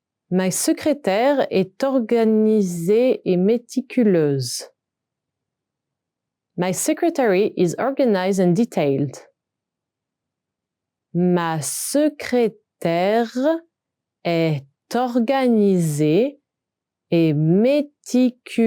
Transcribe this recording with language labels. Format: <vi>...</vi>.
<fr>Ma secrétaire est organisée et méticuleuse.</fr> <en>My secretary is organized and detailed.</en> <fr>Ma secrétaire est organisée et méticuleuse.</fr>